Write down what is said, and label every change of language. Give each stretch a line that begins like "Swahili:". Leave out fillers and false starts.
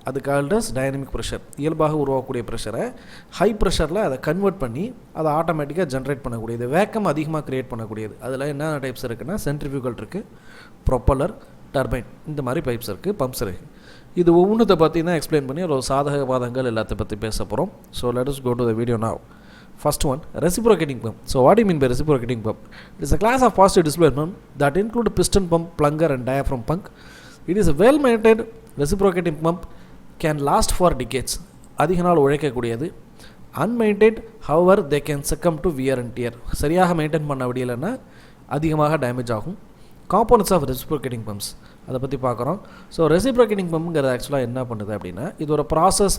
Tamil: அது called as dynamic pressure. இயல்பாக உருவாகக்கூடிய ப்ரெஷரை ஹை ப்ரெஷரில் அதை கன்வெர்ட் பண்ணி அதை ஆட்டோமேட்டிக்காக ஜென்ரேட் பண்ணக்கூடியது, வேக்கம் அதிகமாக க்ரியேட் பண்ணக்கூடியது. அதில் என்ன டைப்ஸ் இருக்குன்னா, சென்ட்ரிஃபியூகல் இருக்குது, ப்ரொப்பல்லர், டர்பைன், இந்த மாதிரி பைப்ஸ் இருக்குது, பம்ப்ஸ் இருக்குது. இது ஒவ்வொன்றத்தை பற்றி தான் எக்ஸ்பிளைன் பண்ணி ஒரு சாதக பாதங்கள் எல்லாத்தை பற்றி பேச போகிறோம்.
English: So let us go to the video now. First one, reciprocating pump. So what do you mean by reciprocating pump? It is a class of positive displacement that include piston pump, plunger and diaphragm pump. It is a well maintained reciprocating pump, can last for decades.
Tamil: அதிக நாள் உழைக்கக்கூடியது.
English: Unmaintained, however, they can succumb to wear and tear.
Tamil: சரியாக maintain பண்ண முடியலைன்னா அதிகமாக damage ஆகும்.
English: components of reciprocating pumps
Tamil: அதை பற்றி பார்க்குறோம். ஸோ ரெசிப்ரோகேட்டிங் பம்புங்கிறது ஆக்சுவலாக என்ன பண்ணுது அப்படின்னா, இது ஒரு ப்ராசஸ்.